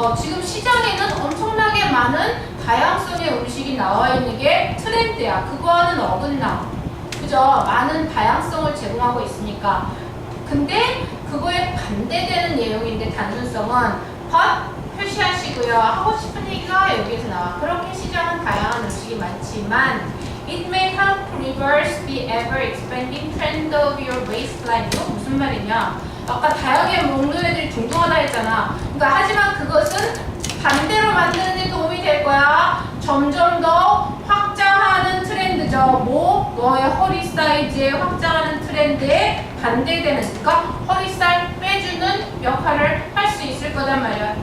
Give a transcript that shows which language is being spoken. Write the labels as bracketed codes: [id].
[ko] 지금 시장에는 엄청나게 많은 다양성의 음식이 나와 있는 게 트렌드야. 그거는 어긋나. 그죠? 많은 다양성을 제공하고 있으니까. 근데 그거에 반대되는 내용인데 단순성은 but 표시하시고요. 하고 싶은 얘기가 여기에서 나와. 그렇게 시장은 다양한 음식이 많지만 [en] It may help reverse the ever-expanding trend of your waistline. [ko] 이거 무슨 말이냐? 아까 다양하게 먹는 애들이 둥둥하다 했잖아. 그러니까 하지만 그것은 반대로 만드는 데 도움이 될 거야. 점점 더 확장하는 트렌드죠. 뭐? 너의 허리 사이즈에 확장하는 트렌드에 반대되는, 그러니까 허리살 빼주는 역할을 할 수 있을 거단 말이야.